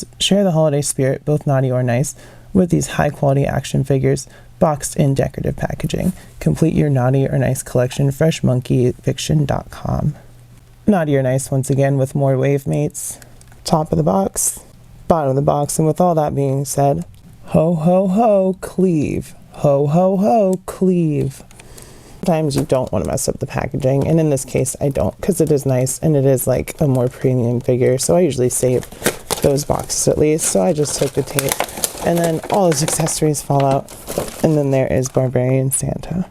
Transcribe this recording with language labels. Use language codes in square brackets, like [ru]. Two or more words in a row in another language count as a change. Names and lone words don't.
[en] Share the holiday spirit, both naughty or nice, with these high-quality action figures boxed in decorative packaging. Complete your Naughty or Nice collection, freshmonkeyfiction.com. Naughty or Nice once again with more wave mates. Top of the box, bottom of the box, and with all that being said, ho ho ho, cleave. Ho ho ho, cleave. Sometimes you don't want to mess up the packaging, and in this case I don't, because it is nice and it is like a more premium figure, so I usually save those boxes at least. So I just took the tape, and then all his accessories fall out, and then there is Barbarian Santa.